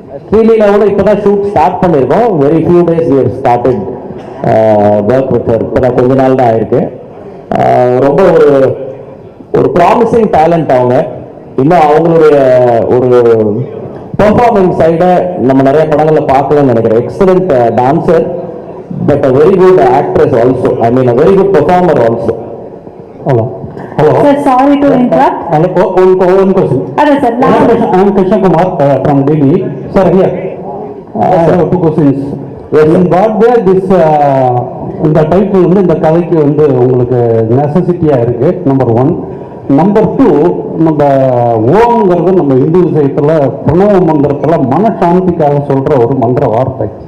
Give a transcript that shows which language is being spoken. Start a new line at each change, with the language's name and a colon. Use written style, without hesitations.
Tamil: ஸ்ரீலீலாவோட இப்பதான் shoot start பண்ணியிருக்கோம்.
English: Very few days we have started work with her.
Tamil: இப்பதான் கொஞ்ச நாள் தான் ஆயிருக்கு. ரொம்ப ஒரு ப்ராமிசிங் டேலண்ட் அவங்க. இன்னும் அவங்களுடைய ஒரு பெர்ஃபார்மன்ஸ் சைடை நம்ம நிறைய படங்கள்ல பார்க்கலாம்னு நினைக்கிறேன்.
English: Excellent dancer, but a very good actress also. I mean a very good performer also. Hello. Hello. Sir, sorry to interrupt. One question. Hello sir. I am Krishna Kumar from Delhi. Sir, here. I have 2 questions. In what way this
Tamil: இந்த title வந்து இந்த கதைக்கு வந்து உங்களுக்கு நெசசிட்டியா இருக்கு? Number 1. Number 2, நம்ம ஓம்ங்கிறது நம்ம இந்து விஷயத்துல பிரணவ மந்திரத்துல மனசாந்திக்காக சொல்ற ஒரு மந்திர வார்த்தை.